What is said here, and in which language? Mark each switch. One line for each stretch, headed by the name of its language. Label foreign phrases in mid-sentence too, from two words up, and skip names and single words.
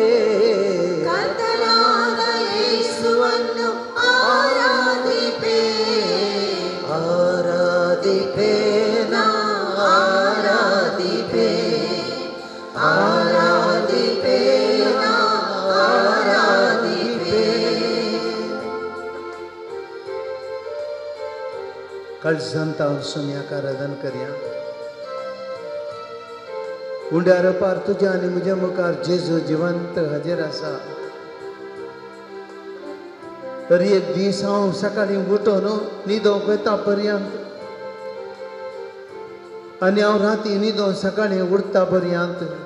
Kannada: ಕರ್ತನಾದ ಯೇಸುವನ್ನು ಆರಾಧಿಪೆ ಆರಾಧಿಪೆ ನಾ ಆರಾಧಿಪೆ ಆರಾಧಿಪೆ ನಾ ಆರಾಧಿಪೆ
Konkani: काळजांत सुम्याक आराधन करया उंड्यार पार तुझ्या आनी म्हज्या मुखार जेजू जिवंत हाजीर आसा तरी एक दीस हांव सकाळीं उठोन न्हिदोंक वता पर्यंत आनी हांव राती न्हिदोन सकाळीं उठता पर्यंत